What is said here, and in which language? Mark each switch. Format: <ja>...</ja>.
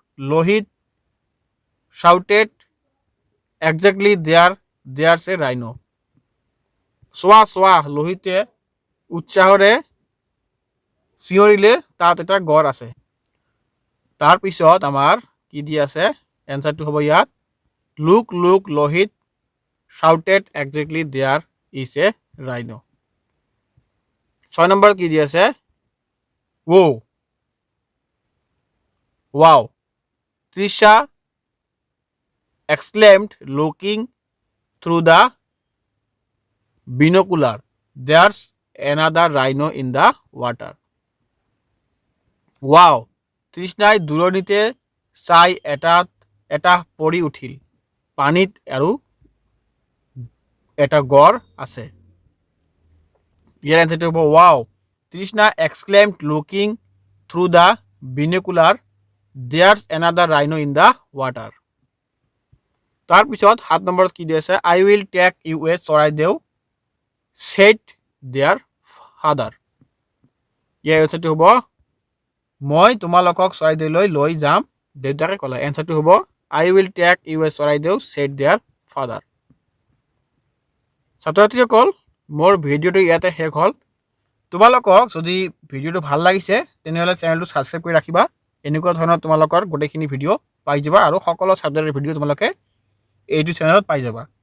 <en>Lohit shouted exactly there's a rhino.</en> <as>চোৱা লোহিতে উৎসাহৰে চিঞৰিলে তাত এটা গড় আছে। তাৰপিছত আমাৰ কি দি আছে এনসাৰটো হ'ব ইয়াত</as> <en>look Lohit shouted exactly there is a rhino.</en> <as>6 number কি দি আছে</as> <en>wow Trisha exclaimed looking through the binocular, there's another rhino in the water.</en> <as>wow তৃষ্ণাই দূৰণিতে চাই এটা পৰি উঠিল পানীত আৰু এটা গড় আছে। ইয়াৰ এনসাৰটো হ'ব</as> <en>wow Trishna exclaimed looking through the binocular, there's another rhino in the water.</en> <as>তাৰপিছত 7 নম্বৰত কি দি আছে</as> <en>I will take you a Charaideo said their father.</en> <as>ইয়াৰ এনসাৰটো হ'ব মই তোমালোকক চৰাইদেউলৈ লৈ যাম দেউতাকে ক'লে। এনসাৰটো হ'ব</as> <en>I will take you a Charaideo said their father.</en> <as>ছাত্ৰ ছাত্ৰীসকল মোৰ ভিডিঅ'টো ইয়াতে শেষ হ'ল। তোমালোকক যদি ভিডিঅ'টো ভাল লাগিছে তেনেহ'লে চেনেলটো ছাবস্ক্ৰাইব কৰি ৰাখিবা। এনেকুৱা ধৰণৰ তোমালোকৰ গোটেইখিনি ভিডিঅ' পাই যাবা আৰু সকলো ছাবজেক্টৰ ভিডিঅ' তোমালোকে এইটো চেনেলত পাই যাবা।</as>